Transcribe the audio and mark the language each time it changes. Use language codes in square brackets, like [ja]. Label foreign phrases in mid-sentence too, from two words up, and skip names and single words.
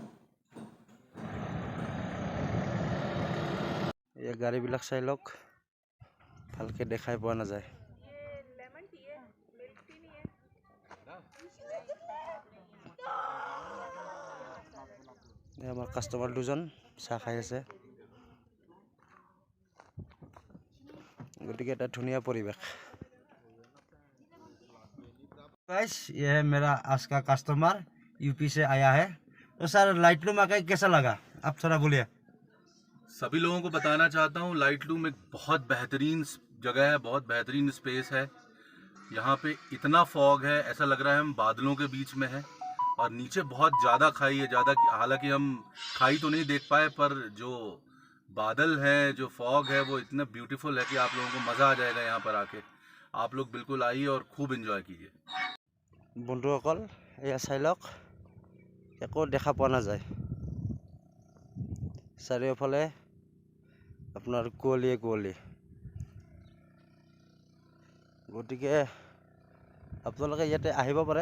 [as] এই গাড়ীবিলাক চাই লওক, ভালকৈ দেখাই পোৱা নাযায়। আমাৰ কাষ্টমাৰ দুজন চাহ খাই আছে। গতিকে ধুনীয়া পৰিৱেশ। [hi] गाइस, ये है मेरा आज का कस्टमर, यूपी से आया है। तो सर लाइटलूम आकर कैसा लगा, आप थोड़ा बोलिए। सभी लोगों को बताना चाहता हूँ, लाइटलूम एक बहुत बेहतरीन जगह है, बहुत बेहतरीन स्पेस है। यहाँ पे इतना फॉग है, ऐसा लग रहा है हम बादलों के बीच में हैं। और नीचे बहुत ज़्यादा खाई है, हालांकि हम खाई तो नहीं देख पाए, पर जो बादल है, जो फॉग है, वो इतना ब्यूटीफुल है कि आप लोगों को मज़ा आ जाएगा यहाँ पर आके। आप लोग बिल्कुल आइए और खूब एंजॉय कीजिए। [as] বন্ধুসকল, এয়া চাই লওক, একো দেখা পোৱা নাযায়। চাৰিওফালে আপোনাৰ কুঁৱলীয়ে কুঁৱলী। গতিকে আপোনালোকে ইয়াতে আহিব পাৰে।